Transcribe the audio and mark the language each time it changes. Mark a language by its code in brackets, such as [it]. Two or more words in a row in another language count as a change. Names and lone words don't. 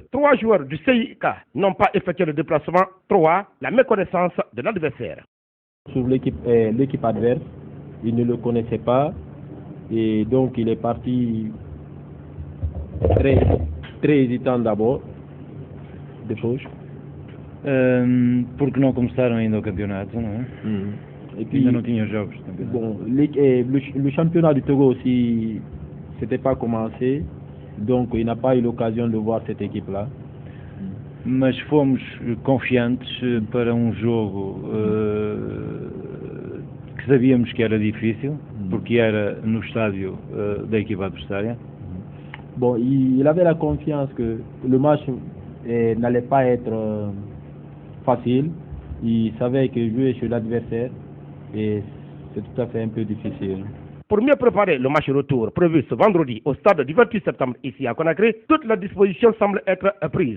[fr] 3 joueurs du CIK n'ont pas effectué le déplacement. 3. La méconnaissance de l'adversaire. Sur l'équipe adverse, il ne le connaissait pas. Et donc il est parti très hésitant d'abord, de gauche. [pt] Porque não começaram ainda o campeonato, não é? [fr] Et puis, [pt] ainda não tinham jogos também. [fr] Bon, le championnat du Togo aussi, c'était pas commencé, donc il n'a pas eu l'occasion de voir cette équipe-là. [pt] Mas fomos confiantes para jogo que sabíamos que era difícil, porque era no estádio da equipa adversária. [fr] Bon, il avait la confiance que le match n'allait pas être facile. Il savait que jouer chez l'adversaire, et c'est tout à fait un peu difficile. Pour mieux préparer le match retour prévu ce vendredi au stade du 28 septembre ici à Conakry, toutes les dispositions semblent être prises.